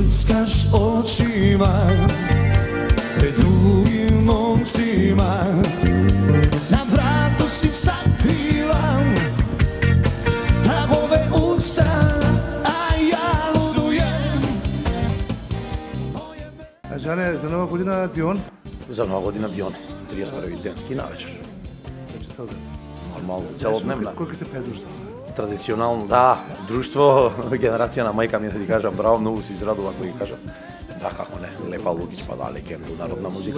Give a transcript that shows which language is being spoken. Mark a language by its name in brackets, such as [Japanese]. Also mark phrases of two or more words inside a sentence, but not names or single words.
[Serbian] blikaš očima pred drugim momcima, na vratu si sakrivam tragove usta, a ja ludujem. [Macedonian] Žane, za Nova godina Дион? За Нова година Дион, 31 денски навечер. Значи цел ден. Нормално, целодневна. Колко те пее друштво? Традиционално, да, друштво, генерација на мајка ми да ти кажам, браво, многу се израдува кога ги кажам. Да, како не, Лепа Лукич, па да, легенда, народна музика.